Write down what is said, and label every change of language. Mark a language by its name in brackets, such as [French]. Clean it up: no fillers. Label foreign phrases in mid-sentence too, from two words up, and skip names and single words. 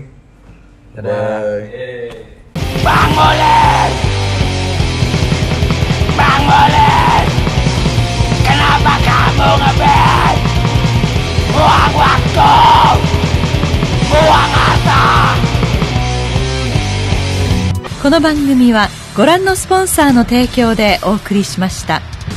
[Indonesian] Dadah. Bye. Bang Molen! Bang Molen! Kenapa kamu ngeband? Buang waktu! Buang harta! [Japanese] この番組はご覧のスポンサーの提供でお送りしました。